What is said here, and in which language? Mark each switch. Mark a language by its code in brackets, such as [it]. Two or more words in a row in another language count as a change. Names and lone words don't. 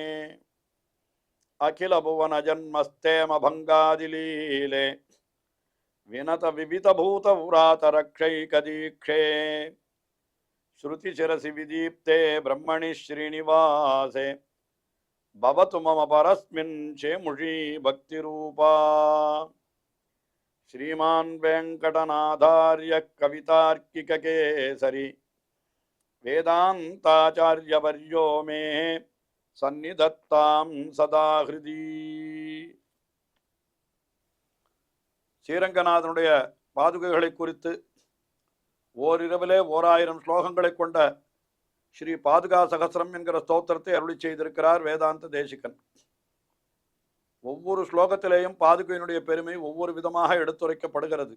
[sa] अखिल भुवन जन्म स्थेम भङ्गादि लीले विनत विविध भूत व्रात रक्षैक दीक्षे श्रुति शिरसि विदीप्ते ब्रह्मणि श्रीनिवासे भवतु मम परस्मिन् शेमुषी भक्ति रूपा श्रीमान् वेंकटनाथार्य कवितार्किक केसरी वेदांताचार्यवर्यो मे सन्निधत्तां सदा हृदि [ta] ஸ்ரீரங்கநாதனுடைய பாதுகைகளை குறித்து ஓரிரவிலே 1000 ஸ்லோகங்களை கொண்ட ஸ்ரீ பாதுகா சகஸ்ரம் என்கிற ஸ்தோத்திரத்தை அருளி செய்திருக்கிறார் வேதாந்த தேசிகன். ஒவ்வொரு ஸ்லோகத்திலேயும் பாதுகையினுடைய பெருமை ஒவ்வொரு விதமாக எடுத்துரைக்கப்படுகிறது.